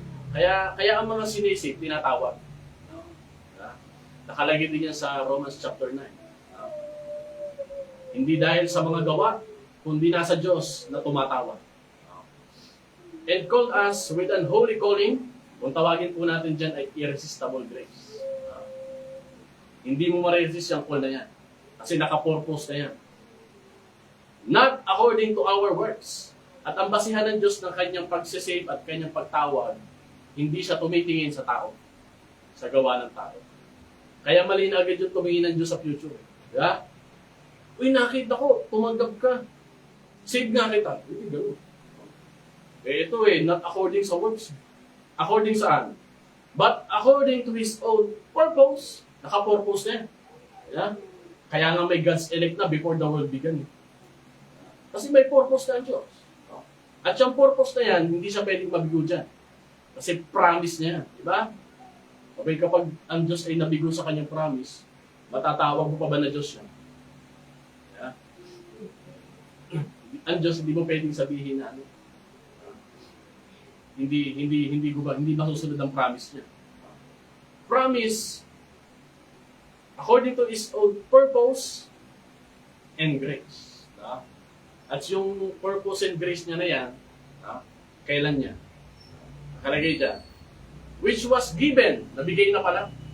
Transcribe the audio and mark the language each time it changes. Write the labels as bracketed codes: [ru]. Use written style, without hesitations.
[tl] Kaya ang mga sinisip, tinatawag. No? Nakalagay din yan sa Romans chapter 9. No? Hindi dahil sa mga gawa, kundi nasa Diyos na tumatawag. No? [en] and called us with an holy calling. [tl] Kung tawagin po natin dyan ay [en] irresistible grace. [tl] Hindi mo ma-resist yung call na yan. Kasi naka-purpose na yan. [en] Not according to our works. [tl] At ang basihan ng Diyos ng kanyang pagsisave at kanyang pagtawag, hindi siya tumitingin sa tao, sa gawa ng tao. Kaya mali na agad yung tumingin ng Diyos sa future. Diba? Uy, nakita ko, tumanggap ka. Save nga kita. Hindi gano'n. [en] Ito not according sa works. According [tl] saan? [en] But according to His own purpose. [tl] Naka-purpose na yan. Yeah? Kaya nga may God's elect na [en] before the world began. [tl] Kasi may purpose na ang Diyos. At yung purpose na yan, hindi siya pwedeng mabigo dyan. Kasi promise niya yan. Diba? Okay, kapag ang Diyos ay nabigo sa kanyang promise, matatawag mo pa ba na Diyos yan? Yeah? Ang Diyos, hindi mo pwedeng sabihin na hindi masusunod ang promise niya. [en] Promise according to His own purpose and grace. [tl] At yung purpose and grace niya na yan, kailan niya? Nakalagay dyan. [en] Which was given, [tl] nabigay na pala.